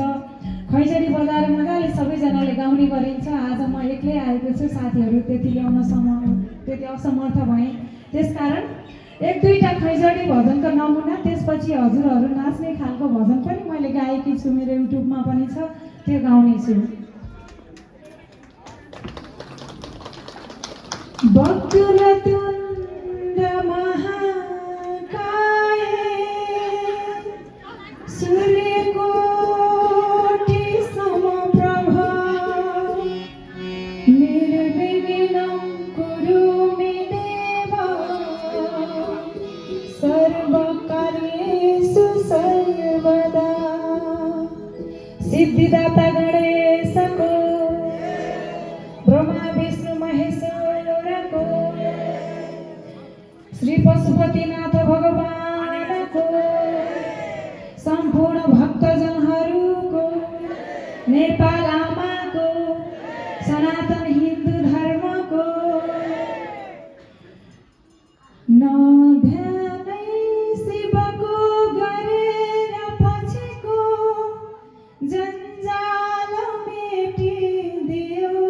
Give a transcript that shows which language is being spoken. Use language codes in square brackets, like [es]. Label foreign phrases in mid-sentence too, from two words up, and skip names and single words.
[ne] खैजडी बजाएर मजाले सबैजनाले गाउने गरिन्छ। आज म एक्लै आएको छु, साथीहरू त्यति असमर्थ भएँ, त्यसकारण एक दुईवटा खैजडी भजनको नमुना, त्यसपछि हजुरहरू नाच्ने खालको भजन पनि मैले गाएकी छु, मेरो युट्युबमा पनि छ, त्यो गाउनेछु। [sa] वक्रतुण्ड महाकाय सूर्यकोटि समप्रभ निर्विघ्नं कुरु मे देव सर्वकार्येषु सर्वदा। [ne] सिद्धिदाता गणेशको ब्रह्मा विष्णु महेश्वरको श्री पशुपतिनाथ भगवानको सम्पूर्ण भक्तजनहरूको नेपाल आमाको सनातन हिन्दू धर्मको नध्यानै शिवको गरेर पछिको जन्जाल मेटिदियो।